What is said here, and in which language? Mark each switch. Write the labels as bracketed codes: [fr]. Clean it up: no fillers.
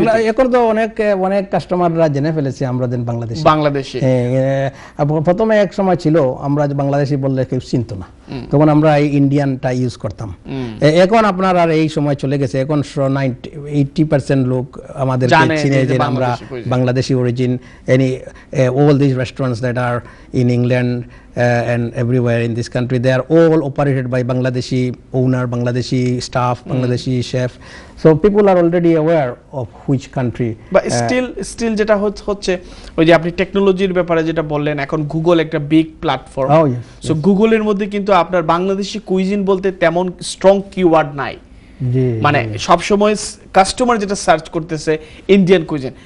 [bn] এখন তো অনেক কাস্টমাররা জেনে ফেলেছে আমরা বাংলাদেশি। প্রথমে এক সময় ছিল আমরা বাংলাদেশি বললে কেউ চিনত না, তখন আমরা এই ইন্ডিয়ানটা ইউজ করতাম। এখন আপনার আর এই সময় চলে গেছে, এখন 80% লোক আমাদেরকে চিনে যে আমরা Bangladeshi origin. [en] all these restaurants that are in England and everywhere in this country, they are all operated by Bangladeshi owner, Bangladeshi staff, Bangladeshi chef. So people are already aware of which country. [bn] But still যেটা হচ্ছে ওই যে আপনি টেকনোলজির ব্যাপারে যেটা বললেন, এখন গুগল একটা বিগ প্ল্যাটফর্ম। সো গুগলের মধ্যে কিন্তু আপনার বাংলাদেশি কুইজিন বলতে তেমন স্ট্রং কিওয়ার্ড নাই, মানে সবসময় কাস্টমার যেটা সার্চ করতেছে ইন্ডিয়ান কুইজিন।